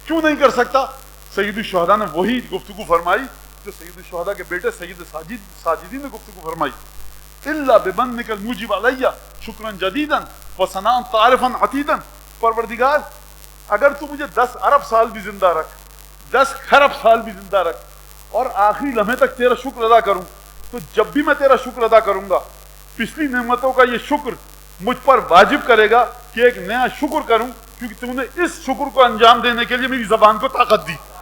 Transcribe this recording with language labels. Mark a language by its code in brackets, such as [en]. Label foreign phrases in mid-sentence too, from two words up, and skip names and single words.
[ur] کیوں نہیں کر سکتا؟ سید الشہداء نے وہی گفتگو فرمائی جو سید الشہداء کے بیٹے سید ساجدین نے گفتگو فرمائی، [ar] الا بمنک الموجب علی شکرا جدیدا وثناء تعرفا عتیدا، [ur] پروردگار اگر تو مجھے 10 ارب سال بھی زندہ رکھ، 10 خرب سال بھی زندہ رکھ، اور آخری لمحے تک تیرا شکر ادا کروں، تو جب بھی میں تیرا شکر ادا کروں گا پچھلی نعمتوں کا یہ شکر مجھ پر واجب کرے گا کہ ایک نیا شکر کروں، کیونکہ تم نے اس شکر کو انجام دینے کے لیے میری زبان کو طاقت دی۔